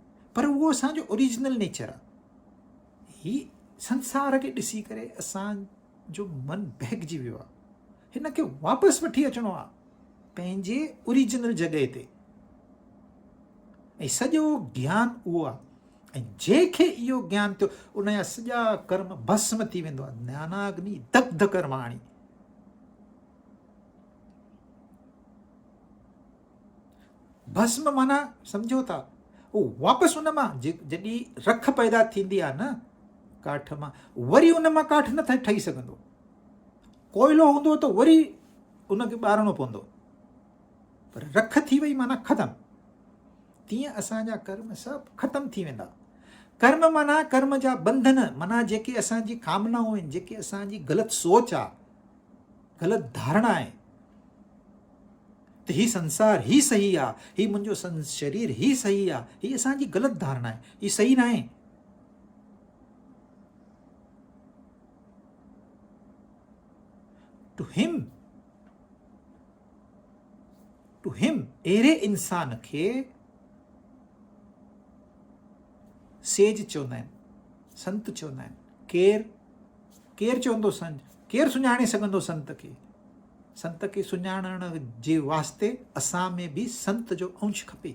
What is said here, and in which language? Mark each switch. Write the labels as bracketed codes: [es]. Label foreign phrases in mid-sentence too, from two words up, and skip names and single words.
[sd] पर उहो असांजो [en] original nature [sd] आहे। ही संसार खे ॾिसी करे असांजो मन बहकजी वियो आहे। हिन खे वापसि वठी अचिणो आहे पंहिंजे ओरिजिनल जॻह ते। ऐं सॼो ज्ञान उहो आहे। ऐं जंहिंखे इहो ज्ञान थियो उनजा सॼा कर्म भस्म थी वेंदो आहे। [sa] ज्ञानाग्नि दग्ध कर्माणि। [sd] भस्म माना सम्झो था उहो वापसि उन मां जॾहिं रख पैदा थींदी आहे न काठ मां, वरी उन मां काठ न ठही सघंदो। कोयलो हूंदो त वरी उनखे ॿारणो पवंदो, पर रख थी वई माना ख़तमु। तीअं असांजा कर्म सभु ख़तमु थी वेंदा। कर्म माना कर्म जा बंधन, माना जेके असांजी कामनाऊं आहिनि, जेके असांजी ग़लति सोच आहे, ग़लति धारणा आहे त ही संसार ही सही आहे, ही मुंहिंजो शरीर ही सही आहे, ही असांजी ग़लति धारणा आहे, ही सही न आहे। [en] to him [sd] अहिड़े इंसान खे सेज चवंदा आहिनि, संत चवंदा आहिनि। केरु चवंदो संत? केरु सुञाणे सघंदो संत खे? संत खे सुञाणण जे वास्ते असां में बि संत जो अंश खपे।